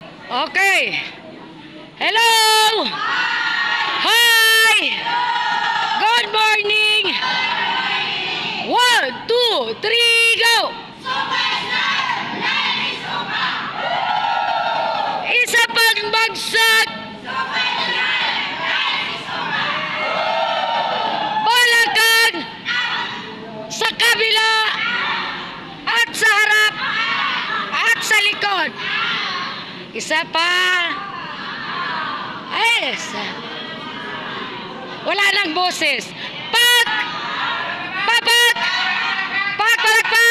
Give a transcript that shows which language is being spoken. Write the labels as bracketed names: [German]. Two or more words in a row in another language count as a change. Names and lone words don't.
[English] Okay. Hello! Hi! Good morning! 1, 2, 3, go! [Filipino] Isa pang bagsak! Balakang! Sa kabila! At sa harap! At sa likod! Isa pa! Ay! Wala nang boses! Pak! Papak! Pak! Pak! Pak!